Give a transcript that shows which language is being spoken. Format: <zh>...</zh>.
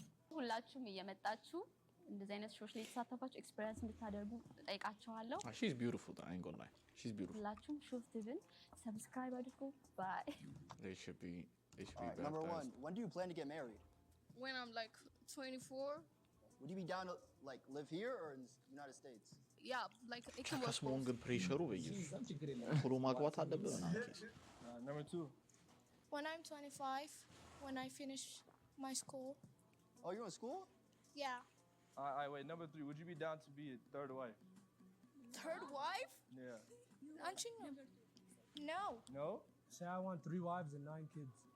<am>ሁላችሁም እየመጣችሁ እንደዚህ አይነት ሾዎች ላይ የተሳተፋችሁ ኤክስፒሪየንስ እንድታደርጉ ጠይቃችኋለሁ።</am> <en>She's beautiful. I ain't gonna lie. She's beautiful.</en> <am>ሁላችሁም ሾፍትብን ሰብስክራይብ አድርጉ። ባይ</am> <en>They should be Alright, number 1, baptized. when do you plan to get married? When I'm like 24, Would you be down to like live here or in the United States? yeah, like it can work</en> <am>ከስሞን</am> <en>both.</en> <am>ግን ፕሬሸሩ በኢየሱስ ቶሎ ማግባት አለብህ ምናምን ኬስ።</am> <en>Number 2. When I'm 25, when I finish my school, Oh, you're in school? yeah. Alright, wait. Number 3. Would you be down to be a third wife? Third wife? Yeah. Aren't you? No. No? Say I want 3 wives and 9 kids.</en>